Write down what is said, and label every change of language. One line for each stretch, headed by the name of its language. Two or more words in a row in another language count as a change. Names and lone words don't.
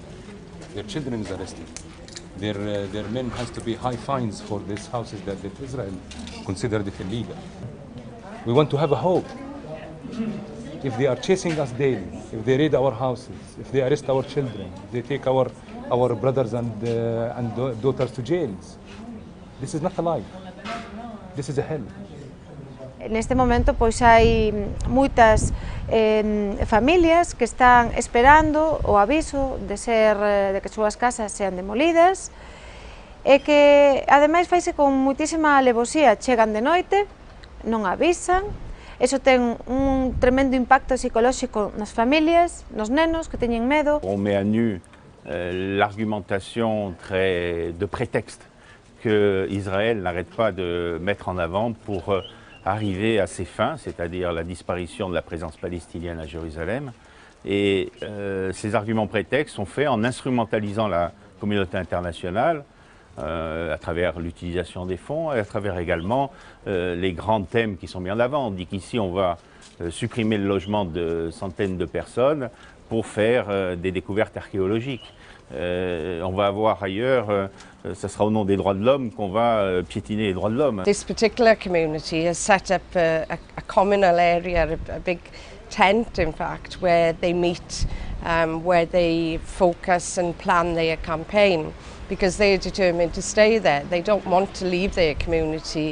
English: Their children is arrested. Their men has to pay high fines for these houses that Israel considered it illegal. We want to have a hope. If they are chasing us daily, if they raid our houses, if they arrest our children, they take our brothers and daughters to jails. This is not a life. This is a hell.
Galician: Neste momento pois hai moitas familias que están esperando o aviso de que súas casas sean demolidas e que ademais faise con moitísima alevosía, chegan de noite, non avisan, eso ten un tremendo impacto psicolóxico nas familias, nos nenos que teñen medo.
French: On met à nu l'argumentation de prétexte que Israël n'arrête pas de mettre en avant pour arriver à ses fins, c'est-à-dire la disparition de la présence palestinienne à Jérusalem. Et ces arguments prétextes sont faits en instrumentalisant la communauté internationale à travers l'utilisation des fonds et à travers également les grands thèmes qui sont mis en avant. On dit qu'ici on va supprimer le logement de centaines de personnes pour faire des découvertes archéologiques. On va avoir ailleurs, ce sera au nom des droits de l'homme qu'on va piétiner les droits de l'homme.
English: This particular community has set up a communal area, a big tent in fact, where they meet, where they focus and plan their campaign, because they are determined to stay there. They don't want to leave their community.